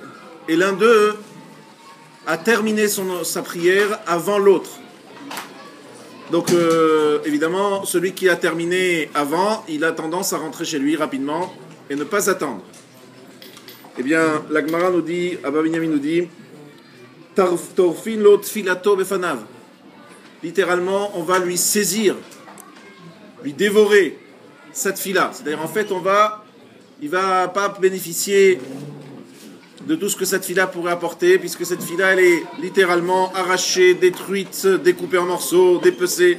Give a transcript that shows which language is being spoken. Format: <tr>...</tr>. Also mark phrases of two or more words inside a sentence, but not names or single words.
<fr>Et l'un d'eux a terminé sa prière avant l'autre. Donc évidemment, celui qui a terminé avant, il a tendance à rentrer chez lui rapidement et ne pas attendre. Eh bien, la Gemara nous dit, Abba Binyamin nous dit,</fr> <he>טורפין לו תפילתו בפניו.</he> <fr>Littéralement, on va lui saisir, lui dévorer cette fila. C'est-à-dire, en fait, il va pas bénéficier de tout ce que cette fila pourrait apporter, puisque cette fila, elle est littéralement arrachée, détruite, découpée en morceaux, dépecée.</fr>